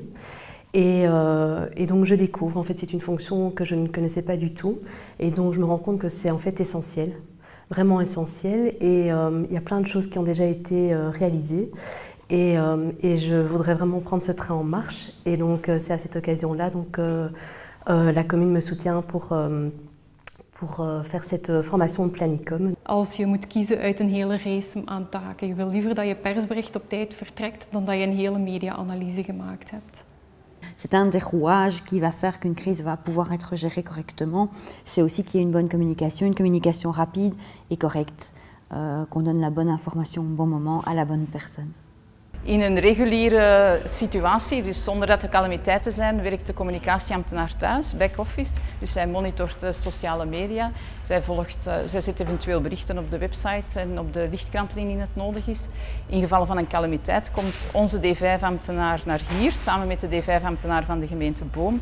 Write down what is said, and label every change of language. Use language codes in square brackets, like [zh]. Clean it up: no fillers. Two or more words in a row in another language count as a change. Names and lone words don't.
[fr] Et donc je découvre, en fait c'est une fonction que je ne connaissais pas du tout et dont je me rends compte que c'est en fait essentiel, vraiment essentiel et il y a plein de choses qui ont déjà été réalisées et je voudrais vraiment prendre ce train en marche et donc c'est à cette occasion-là donc la commune me soutient pour faire cette formation de Planicom. [nl] Als je moet kiezen uit een hele reeks aan taken, je wil liever dat je persbericht op tijd vertrekt dan dat je een hele media-analyse gemaakt hebt. [fr] C'est un des rouages qui va faire qu'une crise va pouvoir être gérée correctement. C'est aussi qu'il y ait une communication rapide et correcte, qu'on donne la bonne information au bon moment à la bonne personne. [nl] In een reguliere situatie, dus zonder dat er calamiteiten zijn, werkt de communicatieambtenaar thuis, back-office. Dus zij monitort de sociale media. Zij zet eventueel berichten op de website en op de lichtkranten indien het nodig is. In geval van een calamiteit komt onze D5-ambtenaar naar hier, samen met de D5-ambtenaar van de gemeente Boom.